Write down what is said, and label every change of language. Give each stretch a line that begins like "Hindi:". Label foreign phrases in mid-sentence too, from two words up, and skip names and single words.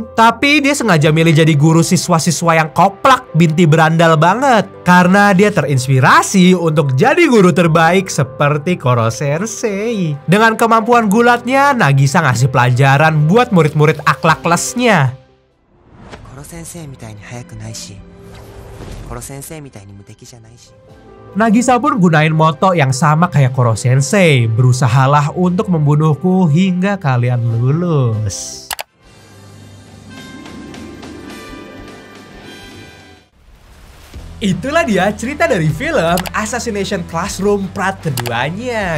Indonesian: Tapi dia sengaja milih jadi guru siswa-siswa yang koplak, binti berandal banget. Karena dia terinspirasi untuk jadi guru terbaik seperti Koro Sensei. Dengan kemampuan gulatnya, Nagisa ngasih pelajaran buat murid-murid akhlaklesnya.
Japanese: コロ先生みたいに速くないし、コロ先生みたいに無敵じゃないし。
Indonesian: Nagisa pun gunain moto yang sama kayak Koro Sensei, berusahalah untuk membunuhku hingga kalian lulus. Itulah dia cerita dari film Assassination Classroom part keduanya.